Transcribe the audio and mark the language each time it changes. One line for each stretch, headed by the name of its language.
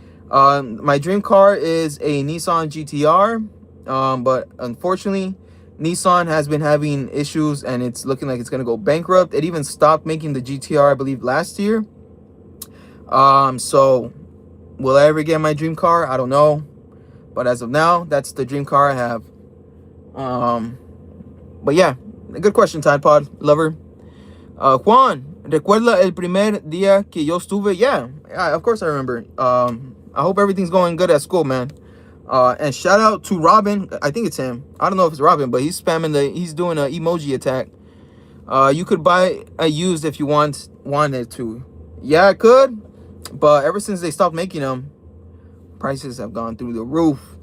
English: My dream car is a Nissan GTR, but unfortunately Nissan has been having issues and it's looking like it's going to go bankrupt. It even stopped making the GTR, I believe, last year. So will I ever get my dream car? I don't know. But as of now, that's the dream car I have. But yeah, a good question, Tide Pod Lover.
Spanish: Juan, ¿recuerda el primer día que yo estuve?
English: Yeah, of course I remember. I hope everything's going good at school, man. And shout out to Robin. I think it's him. I don't know if it's Robin, but he's doing an emoji attack. You could buy a used if you wanted to. Yeah, I could, but ever since they stopped making them, prices have gone through the roof.